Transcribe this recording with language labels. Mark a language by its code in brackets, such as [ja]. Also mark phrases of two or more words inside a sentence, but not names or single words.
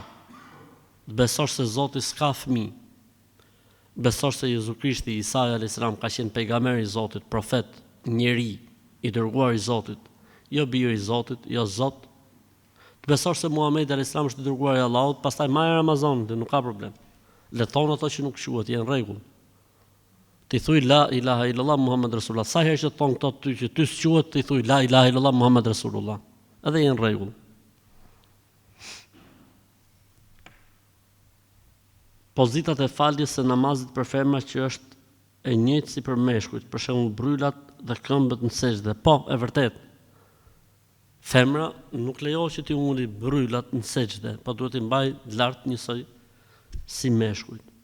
[sq] Të besosh se Zoti s'ka fëmijë. Besosh se Jezu Krishti, Isa [ar] عليه السلام, [sq] ka qenë pejgamber i Zotit, profet, njeri, i dërguar i Zotit, jo bir i Zotit, jo Zot. Të besosh se Muhamedi [ar] عليه السلام [sq] është i dërguar i Allahut, pastaj marr Ramazanin, nuk ka problem. Le të thonë ato që nuk quhet, janë rregull. Ti thuj [ar] لا إله إلا الله محمد رسول الله. [sq] Sa herë që thon këto ty që ty s'quhet, ti thuj [ar] لا إله إلا الله محمد رسول الله. [sq] Edhe janë rregull. Pozitat e faljes së namazit për femra që është e njëjtë si për meshkujt, për shembull bryllat dhe këmbët në sejdë. Po, e vërtet. Femra nuk lejohet që ti uli bryllat në sejdë, po duhet i mbaj lart njësoj si meshkujt.